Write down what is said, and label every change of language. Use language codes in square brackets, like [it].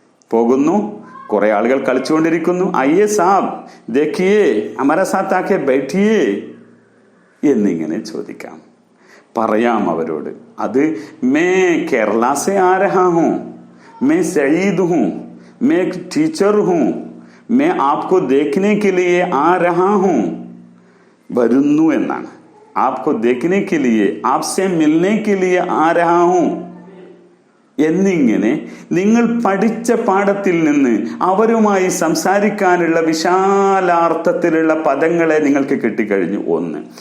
[ml] പോകുന്നു, കുറെ ആളുകൾ കളിച്ചുകൊണ്ടിരിക്കുന്നു. [hi] അയ്യേ സാബ് ദേഖിയേ, ഹമാരാ സാത്ത് ആകെ ബൈഠിയേ [ml] എന്നിങ്ങനെ ചോദിക്കാം, പറയാം അവരോട്. [hi] അത് മേ കേരള സേ ആ രഹാ ഹൂം, मैं सईद हूँ, मैं एक टीचर हूँ, मैं आपको देखने के लिए आ रहा हूं. [ml] വരുന്നു എന്നാണ്. [hi] आपको देखने के लिए, आपसे मिलने के लिए आ रहा हूं [ml] എന്നിങ്ങനെ നിങ്ങൾ പഠിച്ച പാഠത്തിൽ നിന്ന് അവരുമായി സംസാരിക്കാനുള്ള വിശാലാർത്ഥത്തിലുള്ള പദങ്ങളെ നിങ്ങൾക്ക് കിട്ടിക്കഴിഞ്ഞു. ഒന്ന്.